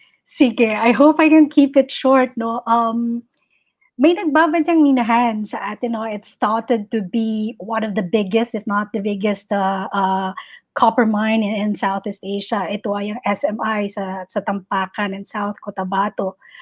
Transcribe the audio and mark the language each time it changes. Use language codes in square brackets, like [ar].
[en] Sige, I hope I can keep it short, no? [tl] May nagbabadyang minahan sa atin, no? [en] It's started to be one of the biggest, if not the biggest, copper mine in Southeast Asia. [tl] Ito ay ang SMI sa Tampakan and South Cotabato.